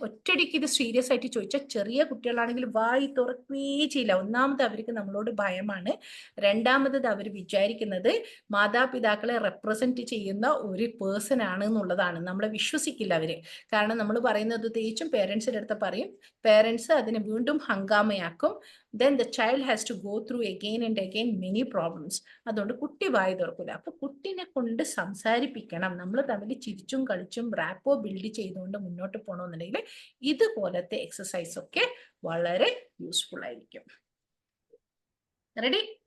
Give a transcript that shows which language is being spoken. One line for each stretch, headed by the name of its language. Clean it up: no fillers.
Malayalam: ഒറ്റയടിക്ക് ഇത് സീരിയസ് ആയിട്ട് ചോദിച്ചാൽ ചെറിയ കുട്ടികളാണെങ്കിൽ വായി തുറക്കുകയേ ചെയ്യില്ല. ഒന്നാമത് അവർക്ക് നമ്മളോട് ഭയമാണ്, രണ്ടാമത് അവർ വിചാരിക്കുന്നത് മാതാപിതാക്കളെ റെപ്രസെന്റ് ചെയ്യുന്ന ഒരു പേഴ്സൺ ആണ് എന്നുള്ളതാണ്. നമ്മളെ വിശ്വസിക്കില്ല അവര്. കാരണം നമ്മൾ പറയുന്നത് തേച്ചും പേരൻസിന്റെ അടുത്ത് പറയും, പേരൻസ് അതിനെ വീണ്ടും ഹങ്കാമയാക്കും.
English: then the child has to go through again and again many problems.
Malayalam: അതുകൊണ്ട് കുട്ടി വായി തുറക്കില്ല. അപ്പൊ കുട്ടീനെ കൊണ്ട് സംസാരിപ്പിക്കണം. നമ്മൾ തമ്മിൽ ചിരിച്ചും കളിച്ചും റാപ്പോ ബിൽഡ് ചെയ്തുകൊണ്ട് മുന്നോട്ട് പോകണമെന്നുണ്ടെങ്കിൽ ഇതുപോലത്തെ എക്സസൈസ് ഒക്കെ വളരെ യൂസ്ഫുൾ ആയിരിക്കും. റെഡി?